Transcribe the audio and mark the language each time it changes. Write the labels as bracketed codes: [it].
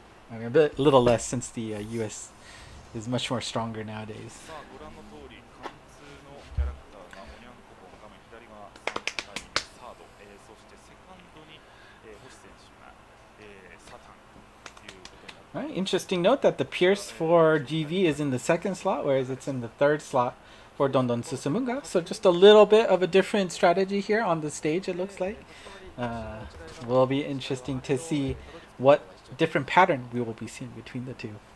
[en] I mean, a little less since the US is much more stronger nowadays. [ja] さあご覧の通り貫通のキャラクターがおにゃんこぽん画面左が3回目サード、そしてセカンドに、星選手が、サタンということになって [en] Right, interesting note that the Pierce for GV is in the 2nd slot, whereas it's in the 3rd slot for Dondon Susumunga. So just a little bit of a different strategy here on the stage, it looks like. Will be interesting to see what different pattern we will be seeing between the two.